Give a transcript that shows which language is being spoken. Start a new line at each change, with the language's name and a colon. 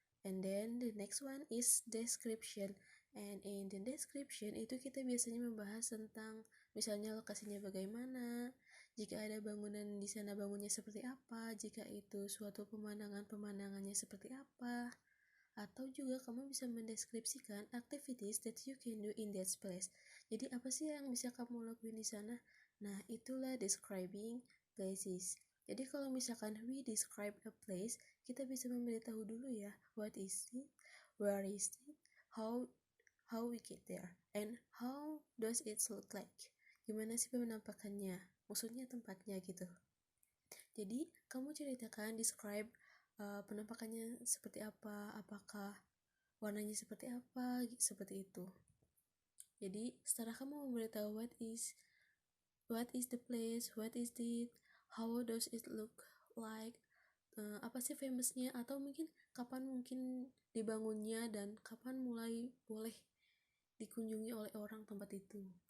English: And then the next one is description. And in the description
Indonesian: itu kita biasanya membahas tentang misalnya lokasinya bagaimana, jika ada bangunan di sana bangunnya seperti apa, jika itu suatu pemandangannya seperti apa. Atau juga kamu bisa mendeskripsikan
English: activities that you can do in that place.
Indonesian: Jadi apa sih yang bisa kamu lakuin di sana? Nah, itulah describing places. Jadi kalau misalkan
English: we describe a place,
Indonesian: kita bisa memberitahu dulu ya,
English: what is it, where is it, how we get there, and how does it look like.
Indonesian: Gimana sih penampakannya? Maksudnya tempatnya gitu. Jadi kamu ceritakan, describe penampakannya seperti apa, apakah warnanya seperti apa, seperti itu. Jadi setelah kamu memberitahu
English: what is the place, what is it, how does it look like,
Indonesian: apa sih famousnya, atau mungkin kapan mungkin dibangunnya dan kapan mulai boleh dikunjungi oleh orang tempat itu.